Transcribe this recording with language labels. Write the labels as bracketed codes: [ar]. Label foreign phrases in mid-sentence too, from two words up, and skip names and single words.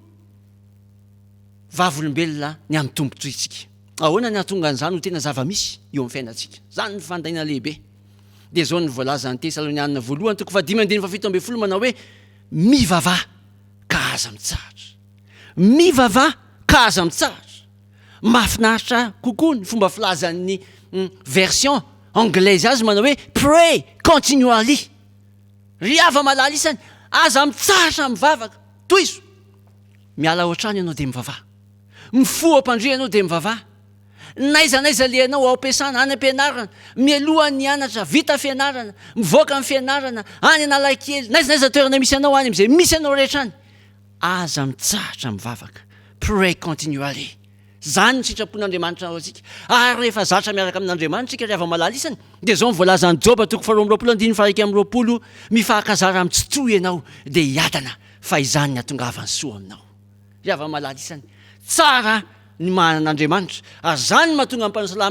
[mg] vavolombelona ny amin'ny tombontsoitsika ahoana ny hatonga an'izany ho tena zava-misy eo amin'ny fiainantsika zany ny fandaina lehibe dia zao ny voalaza ny Tesalonianina 1:5-7 manao hoe mivavaha ka aza mitsahatra mivavaha ka aza mitsahatra mahafinaritra kokoa ny fomba filazan'ny [fr] version anglaise [mg] azy manao hoe [en] pray continually [mg] ry hava-malala isany aza mitsahatra mivavaka toy izo miala ohatrany ianao dia mivavaha mifoha ampandria ianao dia mivavaha naizanaiza le anao ao am-piasana any am-pianarana mialoha ny anatra vita fianarana mivoaka amin'ny fianarana any analakely naizanaiza toerana misy anao any amin'izay misy anao rehetra any aza mitsahatra mivavaka [en] pray continually [mg] zany ny sitrapon'Andriamanitra ao antsika ary rehefa zatra miaraka amin'Andriamanitra sika ry hava-malala isany dia zao ny voalazan'ny Joba 2:20 mifahakazara amin'ny tsitoy ianao dia hiadana fa izany ny hatongavany soa aminao ry hava-malala isany tsara ny manan'Andriamanitra ary zany mahatonga amin'ny mpanasalamy